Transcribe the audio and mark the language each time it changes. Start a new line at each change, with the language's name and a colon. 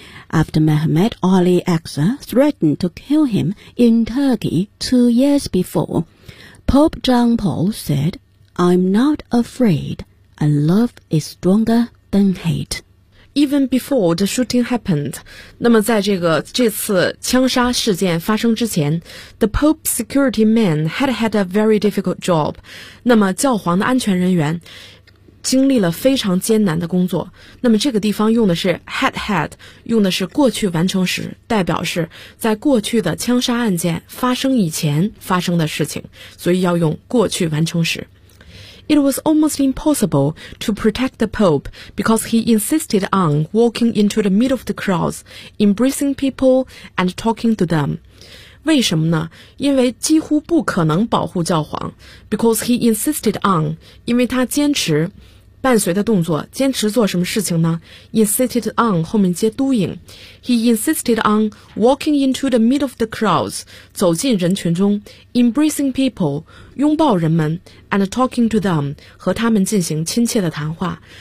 English: After Mehmet Ali Aksa threatened to kill him in Turkey 2 years before, Pope John Paul said, I'm not afraid, and love is stronger than hate. Even before the shooting happened,
Chinese: 那么在这次枪杀事件发生之前
English: ,the Pope's security man had had a very difficult job.
Chinese: 那么教皇的安全人员经历了非常艰难的工作。那么这个地方用的是 had had, 用的是过去完成时，代表是在过去的枪杀案件发生以前发生的事情，所以要用过去完成时。
English: It was almost impossible to protect the Pope because he insisted on walking into the middle of the crowds, embracing people and talking to them.
Chinese: 为什么呢？因为几乎不可能保护教皇。
English: Because he insisted on,
Chinese: 因为他坚持伴随的动作，坚持做什么事情呢？
English: Insisted on,
Chinese: 后面接
English: doing. He insisted on walking into the middle of the crowds,
Chinese: 走进人群中，
English: embracing people,
Chinese: 拥抱人们，
English: and talking to them,
Chinese: 和他们进行亲切的谈话。